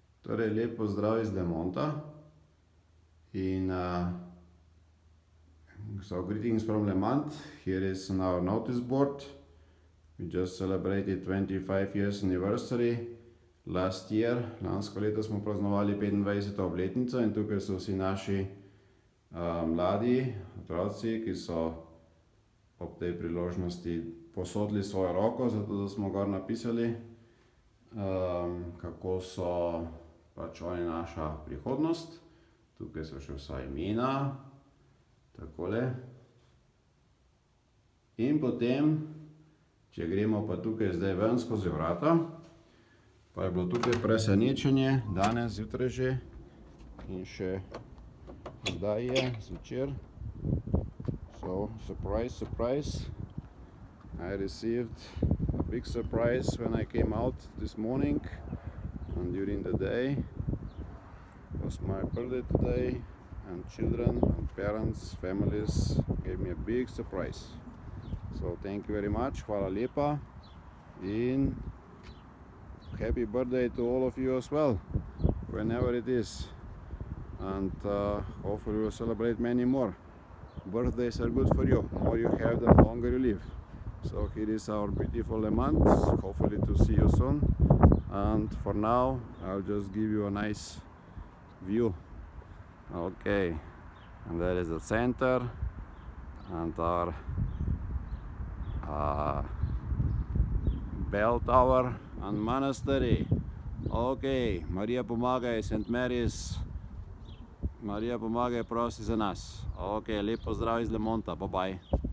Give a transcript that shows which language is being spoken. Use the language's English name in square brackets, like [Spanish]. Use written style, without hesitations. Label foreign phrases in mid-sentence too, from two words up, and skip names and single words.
[Slovenian] Torej, lep pozdrav iz Lemonta in [English] so greetings from Lemont. Here is on our notice board. We just celebrated 25 years anniversary last year. [Slovenian] Lansko leto smo praznovali 25. obletnico in tukaj so vsi naši mladi otroci, ki so ob tej priložnosti posodili svojo roko, zato da smo gor napisali, kako so pač oni naša prihodnost. Tukaj so še vsa imena, takole. In potem, če gremo pa tukaj zdaj ven skozi vrata, pa je bilo tukaj presenečenje, danes zjutraj že in še zdaj je zvečer. [English] So, surprise, surprise. I received a big surprise when I came out this morning and during the day. It was my birthday today and children and parents, families gave me a big surprise. So thank you very much, [Slovenian] hvala lepa in [English] happy birthday to all of you as well, whenever it is. And hopefully we'll celebrate many more. Birthdays are good for you. The more you have, the longer you live. So here is our beautiful Lemont. Hopefully to see you soon. And for now, I'll just give you a nice view. Okay, and there is the center and our bell tower and monastery. Okay, Marija pomagaj, St. Mary's. [Slovenian] Marija pomagaj, prosi za nas. Ok, lep pozdrav iz Lemonta, [English] bye bye.